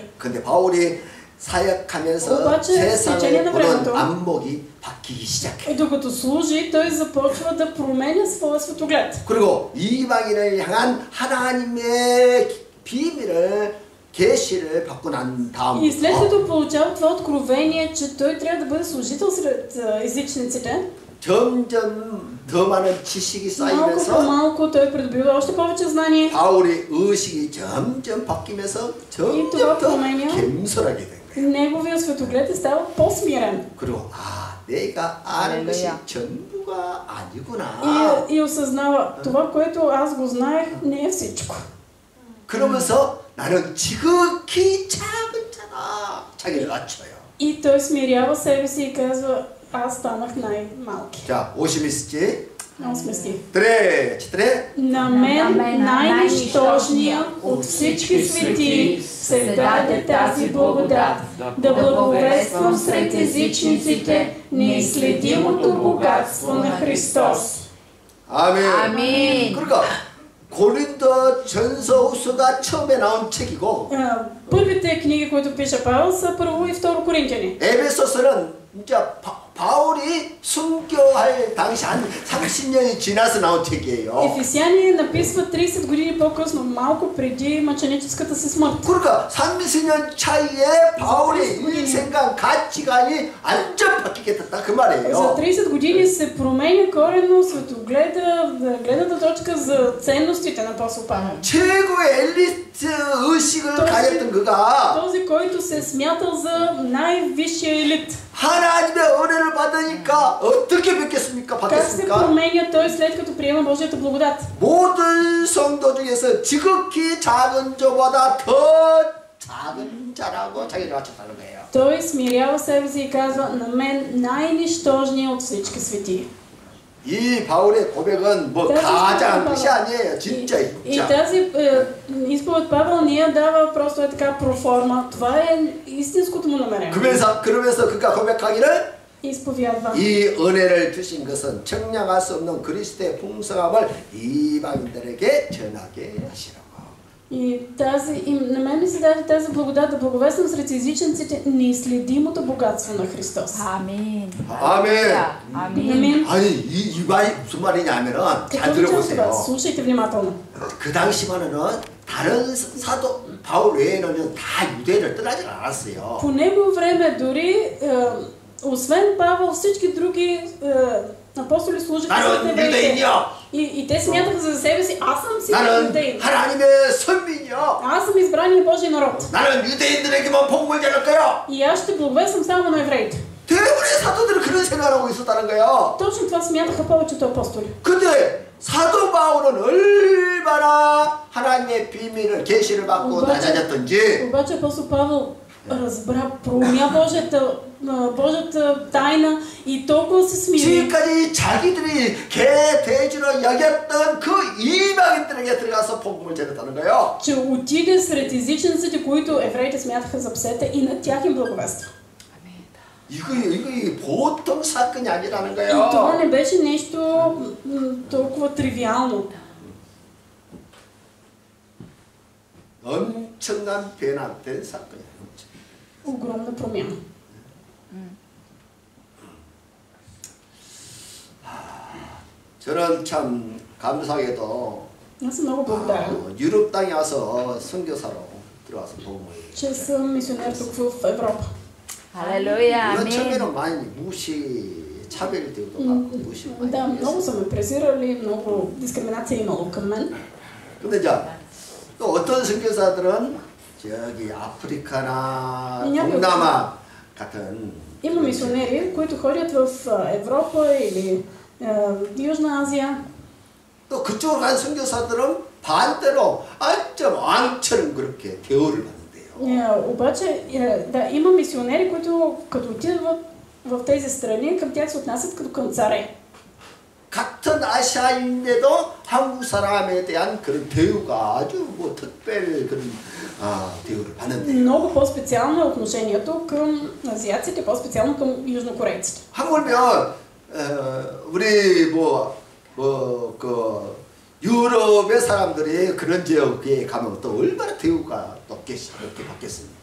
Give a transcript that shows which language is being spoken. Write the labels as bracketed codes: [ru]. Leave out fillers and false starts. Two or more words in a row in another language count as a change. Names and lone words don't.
[ko] 근데 바울이 사역하면서 [bg] обаче, [ko] 세상을 [bg] течение на [ko] 보는 [bg] времето, [ko] 안목이 바뀌기 시작해. [bg] докато служи, той започва да променя своя светоглед. [ko] 그리고 이방인을 향한 하나님의 비밀을 계시를 받고 난 [bg] И след [ko] 다음부터 [bg] като получава това откровение, че той трябва да бъде служител сред езичниците, [ko] 점점 더 많은 지식이 [bg] малко по [ko] 쌓이면서 [bg] малко той придобива още повече знание. [ko] 바울의 의식이 점점 바뀌면서 점점 더 겸손하게 된 거예요. [bg] Неговия светоглед е ставал по-смирен. [ko] 그리고 내가 아는 것이 할렐루야. 전부가 아니구나. [bg] И осъзнава, това, което аз го знаех, не е всичко. [ko] 그러면서 나는 지극히 작은 자다. 자기를 낮춰요. [bg] И той смирява себе си и казва, аз станах най-малки. [ko] 자, 50 [bg] 8 стих. тре. На мен най-нищожния от всички светии се даде тази благодат, да благовествам сред езичниците неизследимото богатство на Христос. [ko] 아멘. 아멘. 그러니까 고린도 전서후서가 처음에 나온 책이고 [bg] Първите книги, които пише Павел, са първо и второ Коринтияни. [ko] 에베소서는 이제 바울이 순교할 당시 한 30년이 지나서 나온 책이에요. [bg] Ефесяни написва 30 години по-късно, малко преди мъченическата си смърт. [ko] 그러니까 30년 차이에 바울의 인생관 가치관이 완전 바뀌게 됐다 그 [bg] За [ko] 말이에요. [bg] 30 години се променя коренно светогледа, гледната точка за ценностите на апостол Павел. [ko] 최고의 엘리트 의식을 가졌던 그가 [bg] Този, който се е смятал за най-висшия елит. [ko] 하나님의 은혜를 받으니까 어떻게 바뀌었습니까? [bg] Как се променя той след като приема Божията благодат? [ko] 모든 성도 중에서 지극히 작은 자보다 더 작은 자라고 자기를 맞췄다는 거예요. [bg] Той смирява себе си и казва, на мен най-нищожният от всички светии. [ko] 이 바울의 고백은 뭐 가장 뜻이 아니에요. 진짜 [bg] И [ko] 진짜. [bg] тази изповед Павел не я дава просто е така проформа. Това е истинското му намерение. [ko] 그러면서 그가 고백하기를 [bg] Изповядва. [ko] 이 은혜를 주신 것은 청량할 수 없는 그리스도의 풍성함을 이방인들에게 전하게 하시라고. [bg] И на мен ми се даде тази благодат да благовествам сред езичниците неизследимото богатство на Христос. Амин. [ko] 아멘. [bg] Амин. [ko] 아니 이 말이 무슨 말이냐면은 잘 [bg] Какво означава това? [ko] 들어보세요. [bg] Слушайте внимателно. [ko] 그 당시만은 다른 사도 바울 외에는 다 유대를 떠나지 않았어요. [bg] По негово време дори освен Павел всички други апостоли служиха [ko] 나는 [bg] сред евреите. [ko] 유대인이야. [bg] И те смятаха за себе си, аз съм си [ko] 나는 [bg] юдеин. [ko] 하나님의 선민이야. [bg] Аз съм избрания Божий народ. [ko] 나는 유대인들에게만 복음을 전할 거야. [bg] И аз ще благовествам само на евреите. [ko] 대부분의 사도들은 그런 생각을 하고 있었다는 거야. [bg] Точно това смятаха повечето апостоли. [ko] 근데 사도 바울은 얼마나 하나님의 비밀을 계시를 받고 낮아졌던지 [bg] Обаче апостол Павел разбра, проумя Божията тайна и толкова се смири. [ko] 지금까지 자기들이 개돼지로 여겼던 그 이방인들에게 들어가서 복음을 전했다는 거예요. [bg] Че отиде сред езичниците, които евреите смятаха за псета, и на тях им благовества. [ko] 이거 보통 사건이 아니라는 [bg] И [ko] 거예요. [bg] това не беше нещо толкова тривиално. [ko] 엄청난 변화된 사건이에요. [bg] Огромна промяна. [ko] 저는 참 감사하게도 [bg] Аз съм много благодарен, [ko] 유럽 땅에 와서 선교사로 들어와서 복음을 че съм мисионер тук в Европа. [bg] Халелуя. [ko] 물론 [bg] Амин. [ko] 처음에는 많이 무시 차별되고도 많고 무시 많이 [bg] Да, много са ме презирали, много дискриминация е имало към мен. [ko] 근데 이제 또 어떤 선교사들은 저기 아프리카나 [bg] някои- [ko] 동남아 같은 [bg] Има мисионери, които ходят в Европа или Южна Азия. [ko] 또 그쪽으로 간 선교사들은 반대로 완전 왕처럼 그렇게 대우를 받는데요. [bg] Обаче, да, има мисионери, които като отидат в тези страни, към тях се отнасят като към царе. [ko] 같은 아시아인데도 한국 사람에 대한 그런 대우가 아주 뭐 특별 그런 대우를 받는데. [bg] Много по-специално е отношението към азиатците, по-специално към южнокорейците. [ko] 한국이면 우리 그 유럽의 사람들이 그런 지역에 가면 또 얼마나 대우가 높게 받겠습니까?